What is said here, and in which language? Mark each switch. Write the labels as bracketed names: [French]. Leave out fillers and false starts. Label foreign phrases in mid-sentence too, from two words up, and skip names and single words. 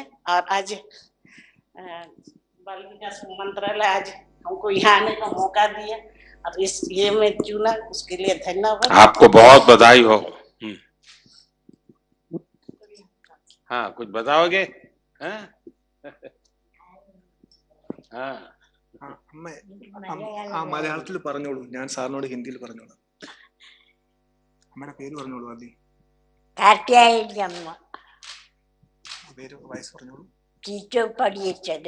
[Hindi] और आज बाल विकास मंत्रालय आज हमको यहाँ आने का मौका दिया और इस ये में चुना, उसके लिए धन्यवाद। आपको बहुत बधाई हो। हाँ कुछ बताओगे? हाँ [Malayalam] മലയാളത്തിൽ പറഞ്ഞോളൂ, ഞാൻ സാറിനോട് ഹിന്ദിയിൽ പറഞ്ഞോളാം. അമ്മയുടെ പേര് പറഞ്ഞോളൂ ആദ്യം. കാർത്തിയായനി അമ്മ. പേര് വയസ്സ് പറഞ്ഞോളൂ. ടീച്ചർ പഠിച്ചത്.